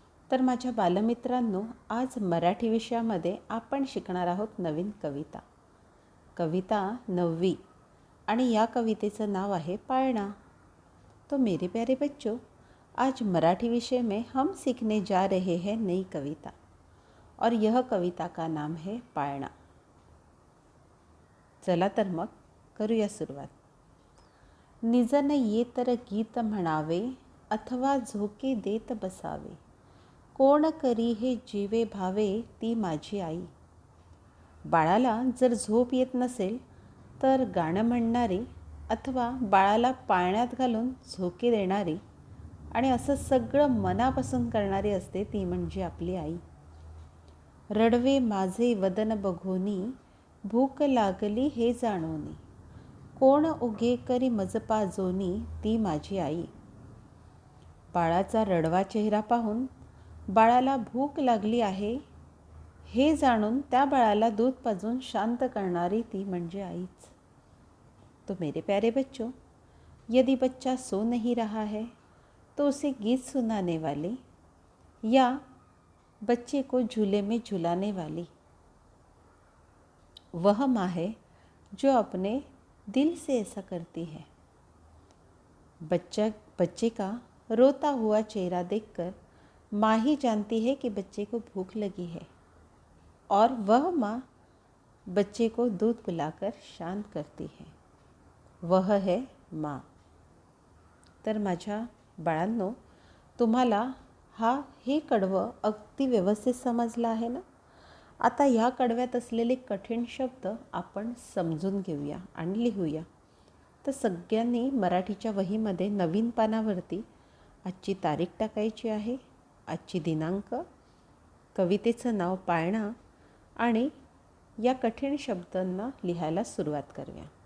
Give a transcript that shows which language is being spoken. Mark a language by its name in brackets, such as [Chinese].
[Marathi] तर माझ्या बालमित्रांनो, आज मराठी विषयामध्ये आपण शिकणार आहोत नवीन कविता. कविता 9वी आणि या कवितेचं नाव आहे पाळणा. [Hindi] तो मेरे प्यारे बच्चों, आज मराठी विषय में हम सीखने जा रहे हैं नई कविता और यह कविता का नाम है पाळणा. [Marathi] चला तर मग करूया सुरुवात. निजन ये तर गीत म्हणावे अथवा झोके देत बसावे, कोण करी हे जीवे भावे ती माझी आई. बाळाला जर झोप येत नसेल तर गाणं म्हणणारी अथवा बाळाला पाळण्यात घालून झोके देणारी आणि असं सगळं मनापासून करणारी असते ती म्हणजे आपली आई. रडवे माझे वदन बघोनी, भूक लागली हे जाणोनी, कोण उघे करी मज पाजोनी ती माझी आई. बाळाचा रडवा चेहरा पाहून बाळाला भूक लागली आहे हे जाणून त्या बाळाला दूध पाजून शांत करणारी ती म्हणजे आईच. [Hindi] तो मेरे प्यारे बच्चों, यदि बच्चा सो नहीं रहा है तो उसे गीत सुनाने वाली या बच्चे को झूले में झुलाने वाली वह माँ है जो अपने दिल से ऐसा करती है. बच्चे का रोता हुआ चेहरा देखकर माँ ही जानती है कि बच्चे को भूख लगी है और वह माँ बच्चे को दूध पिलाकर शांत करती है. वह है माँ. [Marathi] तर माझ्या बाळांनो, तुम्हाला हे कडवं अगदी व्यवस्थित समजलं आहे ना? आता ह्या कडव्यात असलेले कठीण शब्द आपण समजून घेऊया आणि लिहूया. तर सगळ्यांनी मराठीच्या वहीमध्ये नवीन पानावरती आजची तारीख टाकायची आहे, आजची दिनांक, कवितेचं नाव पाळणा आणि या कठीण शब्दांना लिहायला सुरुवात करूया.